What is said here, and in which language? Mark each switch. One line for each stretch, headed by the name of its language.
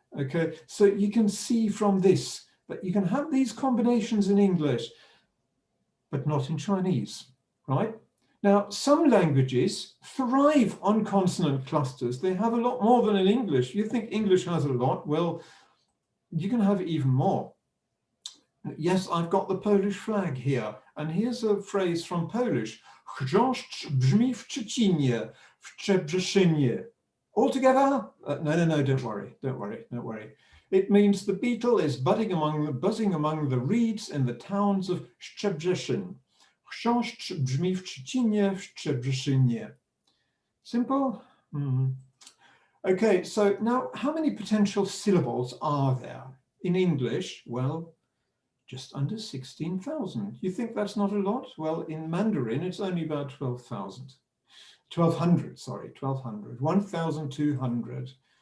English: Okay, so you can see from this that you can have these combinations in English, but not in Chinese, right? Now, some languages thrive on consonant clusters. They have a lot more than in English. You think English has a lot? Well, you can have even more. Yes, I've got the Polish flag here, and here's a phrase from Polish.
Polish: Chrząszcz brzmi w Szczecinie, w Szczebrzeszynie.
English: All together? No, don't worry. It means the beetle is buzzing among the reeds in the towns of Szczebrzeszyn.
Polish: Chrząszcz brzmi w Szczecinie, w Szczebrzeszynie.
English: Simple? Okay, so now how many potential syllables are there? In English, well, just under 16,000. You think that's not a lot? Well, in Mandarin, it's only about 12,000. 1,200, sorry, 1,200, 1,200.